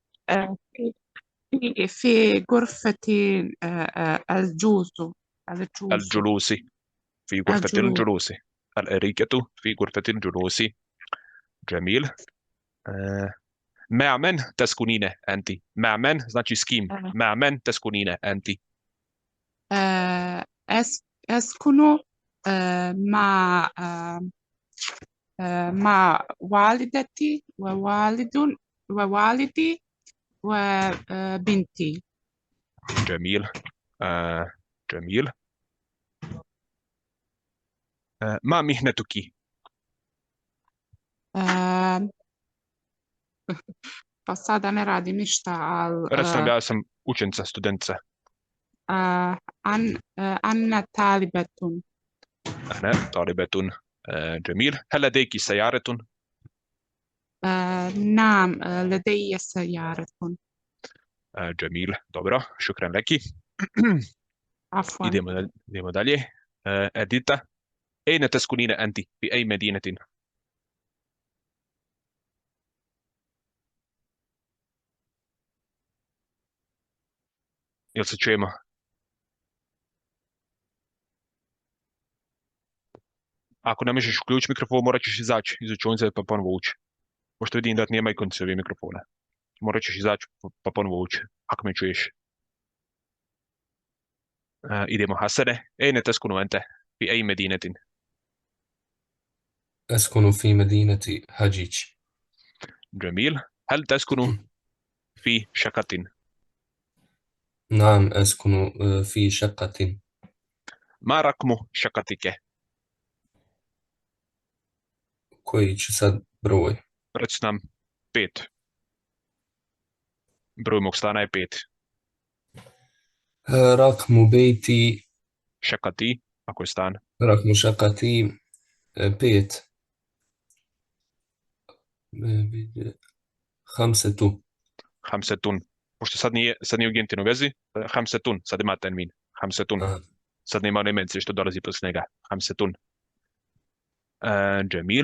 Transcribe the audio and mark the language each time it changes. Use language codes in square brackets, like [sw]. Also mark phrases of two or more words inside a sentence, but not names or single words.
[ar] في غرفة الجلوس. في غرفة الجلوس. الأريكة في غرفة الجلوس. جميل. مع من تسكنين أنت؟ مع من [bs] znači s kim? [ar] مع من تسكنين أنت؟ أسكن مع والدتي ووالدي وبنتي. جميل. جميل. ما مهنتك؟ [bs] Pa sada ne radim ništa, ali... Recimo ja sam učenica, studentica. [ar] أنا طالبة. أنا طالبة. جميل. هل لديك سيارة؟ نعم لدي سيارة. جميل. Dobro, شكرا لك. عفوا. [bs] idemo dalje. Edita, [ar] أين تسكنين أنت؟ في أي مدينة؟ [bs] Jel se čujemo? Ako ne možeš uključiti mikrofon, morat ćeš izaći iz učionice pa ponovo ući. Pošto vidim da nema ikonice ovih mikrofona. Morat ćeš izaći pa ponovo ući, ako me čuješ. idemo Hasane. [ar] أين تسكن أنت؟ في أي مدينة؟ أسكن في مدينة هجيج. جميل. هل تسكن في شقة؟ نعم أسكن في شقة. ما رقم شقتك؟ [bs] Koji će sad broj? Reci nam 5. Broj mog stana je 5. [ar] رقم بيتي [bs] Šakati, ako je stan. [ar] رقم شقتي 5. 5. Hamsetun. [bs] Pošto sad nije u Gentinu vezi, Hamsetun, sad ima termin. [ar] Hamsetun. Aha. [bs] Sad nema nemenci što dolazi posle njega. [ar] Hamsetun. جميل.